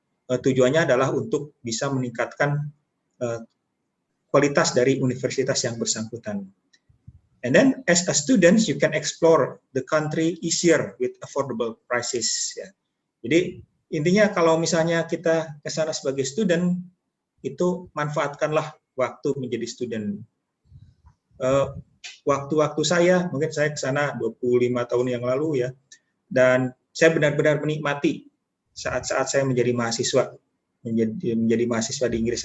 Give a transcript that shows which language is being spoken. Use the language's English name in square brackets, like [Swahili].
[Indonesian] Tujuannya adalah untuk bisa meningkatkan kualitas dari universitas yang bersangkutan. [English] And then as a student, you can explore the country easier with affordable prices. [Indonesian] Ya. Jadi intinya kalau misalnya kita ke sana sebagai student, itu manfaatkanlah waktu menjadi student. Waktu-waktu saya, mungkin saya ke sana 25 tahun yang lalu ya, dan saya benar-benar menikmati saat-saat saya menjadi mahasiswa, menjadi mahasiswa di Inggris.